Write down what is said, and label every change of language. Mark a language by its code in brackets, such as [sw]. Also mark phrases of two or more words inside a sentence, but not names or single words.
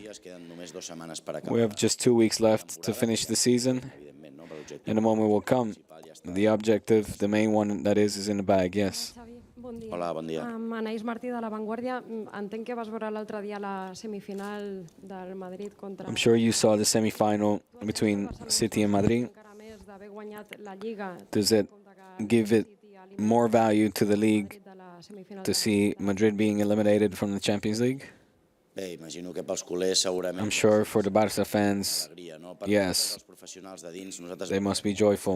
[en] We have just 2 weeks left to finish the season, and the moment will come. The objective, the main one that is in the bag, yes. [ca] Hola, bon dia. Anaïs Martí de La Vanguardia. Entenc que vas veure l'altre dia la semifinal del Madrid contra... [en] I'm sure you saw the semi-final between City and Madrid. Does it give it more value to the league to see Madrid being eliminated from the Champions League? I'm sure for the Barça fans, yes, they must be joyful.